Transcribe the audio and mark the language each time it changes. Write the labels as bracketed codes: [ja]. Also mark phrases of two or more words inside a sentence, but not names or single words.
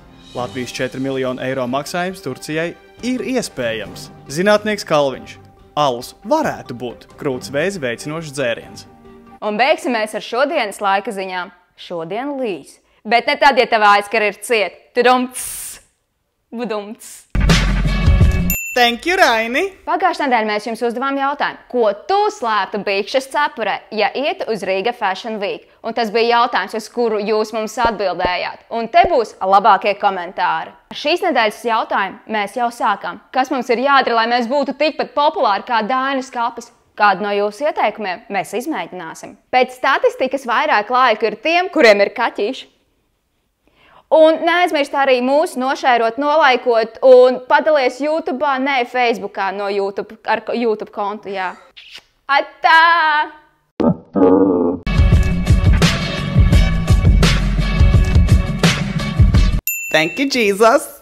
[lv] Latvijas 4 miljonu eiro maksājums Turcijai ir iespējams. Zinātnieks Kalviņš. Alus varētu būt krūts vēzi veicinošs dzēriens. Un beigsim mēs ar šodienas laika ziņām. Šodien līs. Bet ne tad, ja tavā aizkara ir ciet. Tudumts. Budumts. [en] Thank you, Raini! [lv] Pagājušajā nedēļā mēs jums uzdevām jautājumu, ko tu slēptu Bikšas cepurē, ja ietu uz Riga Fashion Week? Un tas bija jautājums, uz kuru jūs mums atbildējāt. Un te būs labākie komentāri. Ar šīs nedēļas jautājumu mēs jau sākām. Kas mums ir jādara, lai mēs būtu tikpat populāri kā Dainu skāpes? Kādu no jūsu ieteikumiem mēs izmēģināsim. Pēc statistikas vairāk laiku ir tiem, kuriem ir kaķīši. Un neaizmirst arī mūs nošērot, nolaikot un padalies YouTube'ā, ne Facebookā no YouTube, ar YouTube kontu, jā. Atā! [en] Thank you, Jesus!